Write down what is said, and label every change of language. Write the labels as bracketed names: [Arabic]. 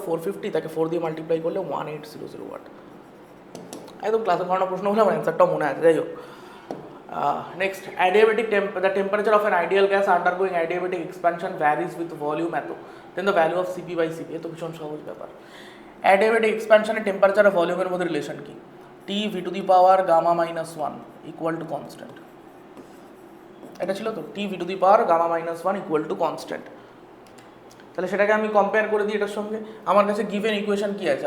[Bangla] 450, তাকে 4 দিয়ে মাল্টিপ্লাই করলে 1800 ওয়াট। একদম ক্লাসে করানো প্রশ্ন হলে আমার অ্যান্সারটাও মনে আছে। যাই হোক, [English] next, the temperature of an ideal gas undergoing adiabatic expansion varies with volume এত, then the value of Cp/Cv, [Bangla] এ তো ভীষণ সহজ ব্যাপার। অ্যাডিয়াবেটিক এক্সপ্যানশনের টেম্পারেচার আর ভলিউমের মধ্যে রিলেশন কি? T(v⁻⁻1 ইকুয়াল টু কনস্ট্যান্ট, এটা ছিল তো T(v⁻⁻1 ইকুয়াল টু কনস্ট্যান্ট। তাহলে সেটাকে আমি কম্পেয়ার করে দিই এটার সঙ্গে। আমার কাছে গিভেন ইকুয়েশন কি আছে?